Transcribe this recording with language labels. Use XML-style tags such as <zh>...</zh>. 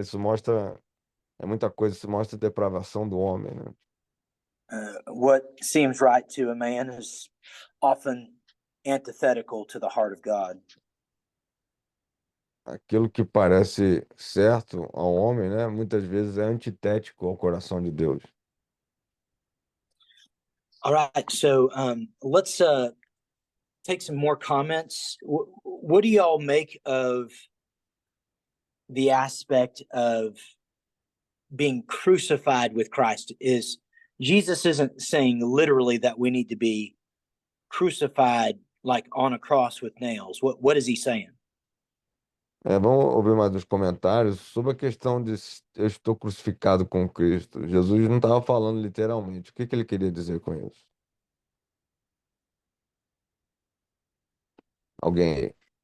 <pt>Isso mostra, é muita coisa, isso mostra a depravação do homem, né?</pt> <en>What seems right to a man is often antithetical to the heart of God.</en> <pt>Aquilo que parece certo ao homem, né? Muitas vezes é antitético ao coração de Deus.</pt> <en>All right, so let's take some more comments. What do y'all make of the aspect of being crucified with Christ? Is Jesus isn't saying literally that we need to be crucified like on a cross with nails. What is he saying?</en> <pt>Vamos ouvir mais uns comentários sobre a questão de eu estou crucificado com Cristo. Jesus não estava falando literalmente. O que ele queria dizer com isso? Alguém aí?</pt>